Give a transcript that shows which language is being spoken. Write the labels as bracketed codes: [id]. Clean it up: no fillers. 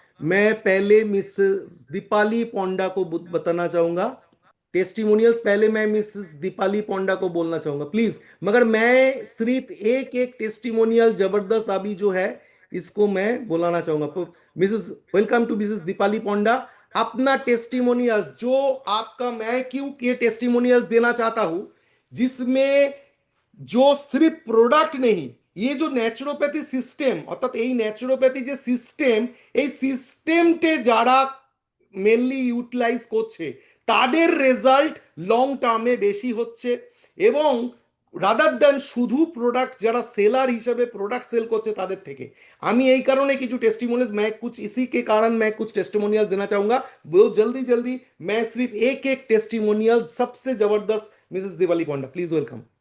[hi] मैं पहले मिस दीपाली पोंडा को बताना चाहूंगा, टेस्टिमोनियल्स पहले मैं मिसेस दीपाली पोंडा को बोलना चाहूंगा प्लीज, मगर मैं सिर्फ एक एक टेस्टिमोनियल जबरदस्त अभी जो है, इसको मैं बुलाना चाहूंगा। Mrs, welcome to Mrs Deepali Ponda. अपना टेस्टिमोनियल्स जो आपका, मैं क्यों ये टेस्टिमोनियल्स देना चाहता हूं, जिसमें जो सिर्फ प्रोडक्ट नहीं, [bn] ये जो ন্যাচুরোপ্যাথি সিস্টেম, অর্থাৎ এই ন্যাচুরোপ্যাথি যে সিস্টেম, এই সিস্টেমটে যারা মেনলি ইউটিলাইজ করছে তাদের রেজাল্ট লং টার্মে বেশি হচ্ছে। এবং রাদার দ্যান শুধু প্রোডাক্ট যারা সেলার হিসেবে প্রোডাক্ট সেল করছে তাদের থেকে। আমি এই কারণে কিছু [hi] टेस्टिमोनियल्स, मैं कुछ इसी के कारण मैं कुछ टेस्टिमोनियल्स देना चाहूंगा बहुत जल्दी जल्दी। मैं सिर्फ एक एक टेस्टिमोनियल सबसे जबरदस्त, Mrs Diwali Ponda please welcome.